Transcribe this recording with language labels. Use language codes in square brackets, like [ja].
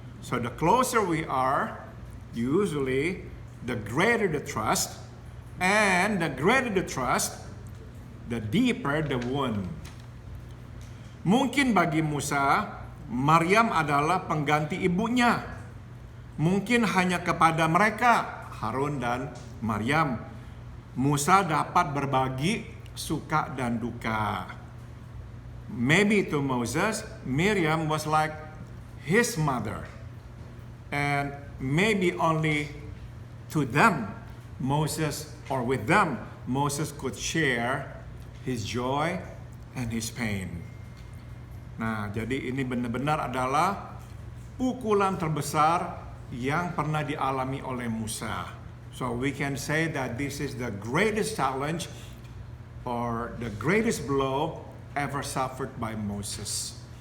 [en] So the closer we are, usually the greater the trust, and the greater the trust, the deeper the wound. [id] Mungkin bagi Musa, Maryam adalah pengganti ibunya. Mungkin hanya kepada mereka, Harun dan Maryam, Musa dapat berbagi suka dan duka. [en] Maybe to Moses, Miriam was like his mother. And maybe only to them, Moses, or with them, Moses could share his joy and his pain. [id] Nah, jadi ini benar-benar adalah pukulan terbesar yang pernah dialami oleh Musa. [en] So we can say that this is the greatest challenge or the greatest blow ever suffered by Moses.